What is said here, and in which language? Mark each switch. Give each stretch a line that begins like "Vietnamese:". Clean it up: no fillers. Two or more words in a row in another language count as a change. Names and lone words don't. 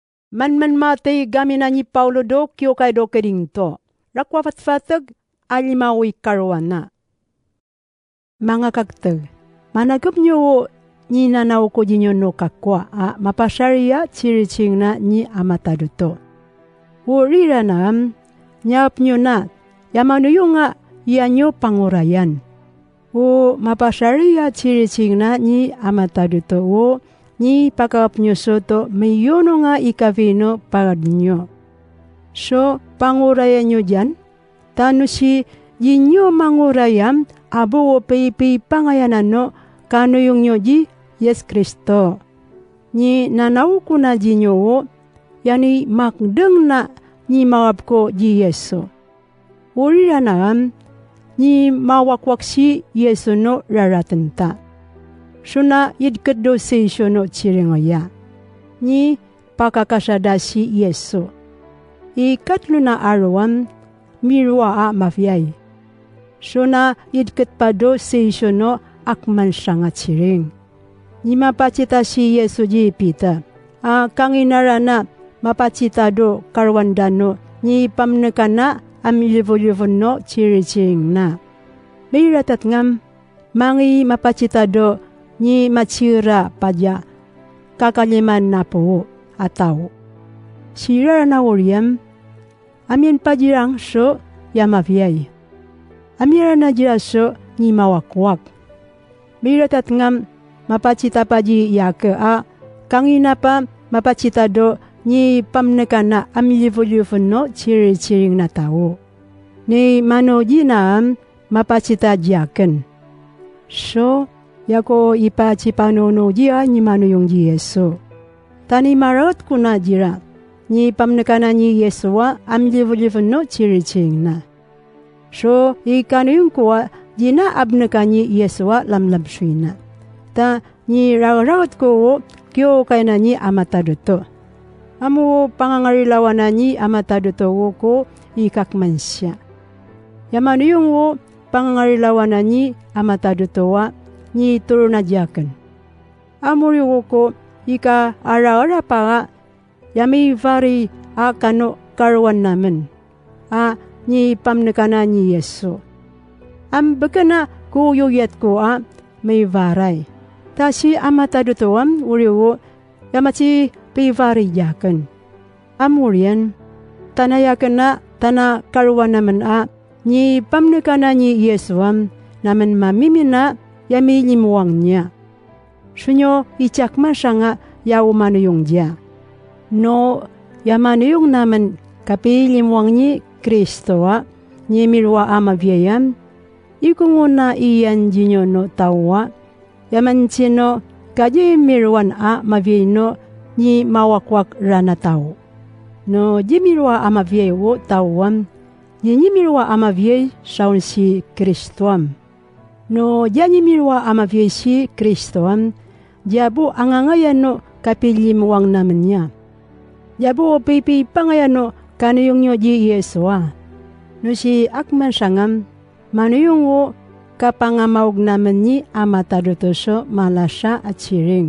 Yami: Man matay gamina ni Paulo do kyo kay do kedingto. Rakwa fatfatag alimawi karwana. Mga kagtag, managap nyo ni nanaw ko dinyo no kakwa mapasariya chiriching na ni amataduto. Urira na nyap nyo na yamano yung nga iyanyo pangurayan. Mapasariya chiriching na ni amataduto ni pakap nyo soto mayono nga ikavino pagad nyo. So, pangurayan nyo dyan, tano si yinyo mangurayan abo pay pangayanan no kano yung nyo di Yes Kristo. Ni nanaw ko na di nyo yani makdeng na ni mawab ko di Yeso. Urira na ni mawakwak si Yeso no raratenta. So na idkado seisyo no chiringaya. Ni pakakasada si Yeso. Ikatlo na arawan mirwa mafiyay. So na idkat pa do seisyo no akman siya nga chiring. Ni mapachita si Yeso di pita. Kanginara na mapachita do karwandano ni pamneka na amilivo-livo no chiriching na. May ratat ngam mangi mapachita do ni machira padya kakaliman na po ataw. Sira na uriyam amin padirang so yamaviyay. Amira na dira so ni mawakwak. Miratat ngam mapachita padi yaka kangina pa mapachita do ni pamneka na amilivo-livo no chiri-chiring na tao. Ni manoji na mapachita diyaken. So, yako ipachipanono dia ni mano yung Yeso. Tani marat ko na dira, ni pamneka na ni Yeso wa amilivo-livo no chiri-chiring na. So, ikano yung kuwa, di na abneka ni Yeso wa lamlamsui na. Ta, ni rawat ko, kyo kay na ni amataduto. Amo pangangarilawan na ni amataduto ko, ikakman siya. Yaman yung pangangarilawan na ni amataduto wa, ni turo na diyakan. Amo yung ko, ika ara-ara pa nga, yami vari kano karwan namin. Ni pamneka na ni Yeso. Baka na kuyuyat ko may varay. Ta si amataduto uriwo yamachi pivari yakan. Amurian tanayakan na tana karwan naman ni pamneka na ni Yeso naman mamimina yami limuwang niya. Sunyo ichakman siya nga yawumano yung diya. No yamano yung naman kapilimuwang ni Kristo ni mirwa amaviyayam, ikunguna iyan jinyo no tawa, yaman chino kaji mirwan maviyay no ni mawakwak rana tao. No jimirwa amaviyay wo tawam, mirwa amaviyay saun si Kristoam. No mirwa amaviyay si Kristoam, diabo angangayan no kapilimuwang naman niya. Diabo pipi pangayan no kano yung nyo di Yeso No si akman sangam, mano yung kapangamawag naman ni amataduto so malasya at siring.